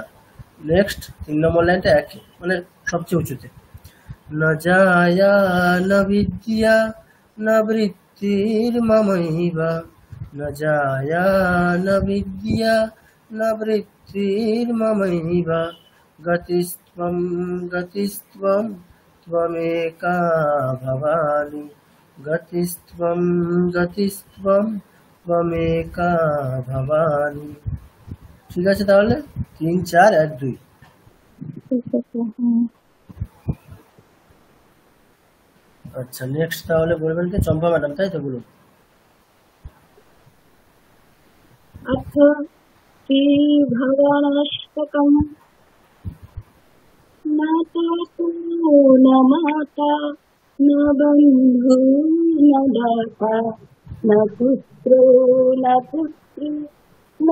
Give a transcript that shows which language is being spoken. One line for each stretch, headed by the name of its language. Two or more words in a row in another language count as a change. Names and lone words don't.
Bangla: নেক্সট 3 নম্বর লাইনটা 1 মানে সবচেয়ে উঁচুতে,
Sanskrit: না জায়া না বিদ্যা না বৃত্তির্মমৈবা না জায়া না বিদ্যা না বৃত্তির্মমৈবা গতিস্ত্বম त्वमेका भवानि गतिस्त्वं त्वमेका भवानि।
Bangla: ঠিক আছে, তাহলে 3 4 1 2। আচ্ছা নেক্সট তাহলে বলবেন কি চম্পা ম্যাডাম, তাই তো? বলুন।
Sanskrit: अथ श्री भगवानष्टकम् न तातो न माता न बन्धु न दाता न पुत्रो न पुत्री न